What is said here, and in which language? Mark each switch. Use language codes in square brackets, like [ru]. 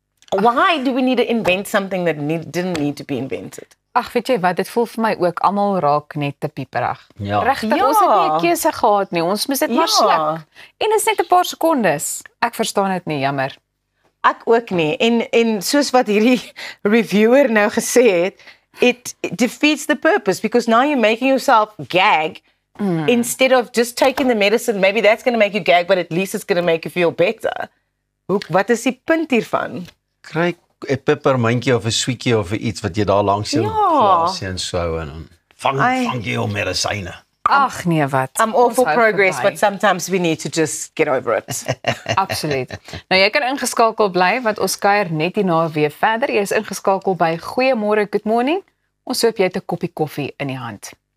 [en] Why do we need to invent something that didn't need to be invented? [af] Ag, weet jy wat, dit voel vir my ook almal raak net te pieperig. Ja. Regtig, ons het nie 'n keuse gehad nie. Ons moes dit maar sluk. En dit is net 'n paar sekondes. Ek verstaan dit nie, jammer. Ek ook nie. En soos wat hierdie reviewer nou gesê het, [en] it defeats the purpose because now you're making yourself gag instead of just taking the medicine. Maybe that's going to make you gag, but at least it's going to make you feel better. [af] Wat is die punt hiervan? Kry 'n peppermintjie of 'n sweetjie of iets wat jy daar langs jou glasie en so en vang jy jou medisyne. Ag nee, wat. [en] I'm all for progress, but sometimes we need to just get over it. [af] Absoluut. Nou jy kan ingeskakel bly want ons kuier net hierna weer verder. Jy is ingeskakel by Goeiemôre, Good Morning. Ons hoop jy het 'n koppie koffie in die hand.